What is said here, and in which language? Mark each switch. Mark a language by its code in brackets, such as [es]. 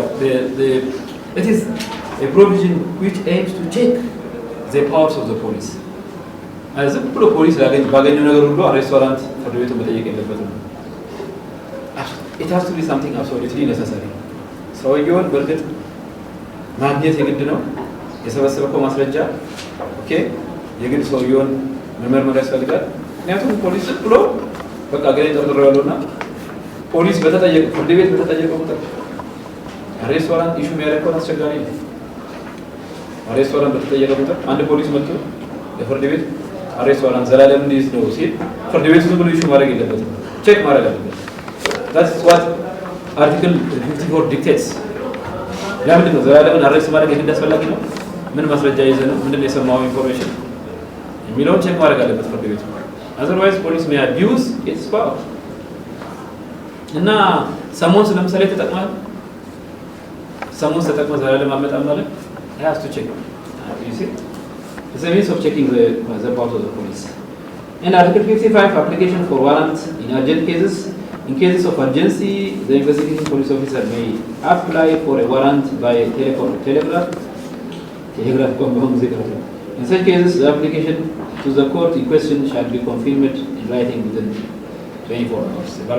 [en] It is a provision which aims to check the powers of the police. As a police, arrest warrant for the way to it has to be something absolutely necessary. [am] ሰውየውን በእርግጥ ማግኘት የግድ ነው። የሰበሰበው ማስረጃ ኦኬ የግድ ሰውየውን መመርመር ያስፈልጋል። ምክንያቱም ፖሊስ ብሎ በቃ ገሌ ጠርጥሬዋለሁና ፖሊስ በተጠየቀ ፍርድ ቤት በተጠየቀ ቁጥር አሬስት ዋራንት ኢሹ የሚያደርገው አስቸጋሪ ነው። አሬስት ዋራንት በተጠየቀ ቁጥር አንድ ፖሊስ መጥቶ ለፍርድ ቤት አሬስት ዋራንት ዘላለም እንዲይዝ ነው ሲል ፍርድ ቤቱ ዝም ብሎ ኢሹ ማድረግ የለበትም። ቼክ ማድረግ አለበት። [en] That's what Article 54 dictates. [am] ለምንድን ነው ዘላለምን አሬስት ማድረግ የግድ አስፈላጊ ነው? ምን ማስረጃ ይዘህ ነው? ምንድን ነው የሰማው ኢንፎርሜሽን የሚለውን ቼክ ማድረግ አለበት ፍርድ ቤቱ። [en] otherwise police may abuse its power. [am] እና ሰሞኑን ለምሳሌ ተጠቅመህ ዘላለም አመጣም ማለት [en] I have to check. You see? It's a means of checking the powers of the police. And Article 55, application for warrant in urgent cases. In cases of urgency, the investigating police officer may apply for a warrant by telegraph. In such cases, the application to the court in question shall be confirmed in writing within 24 hours.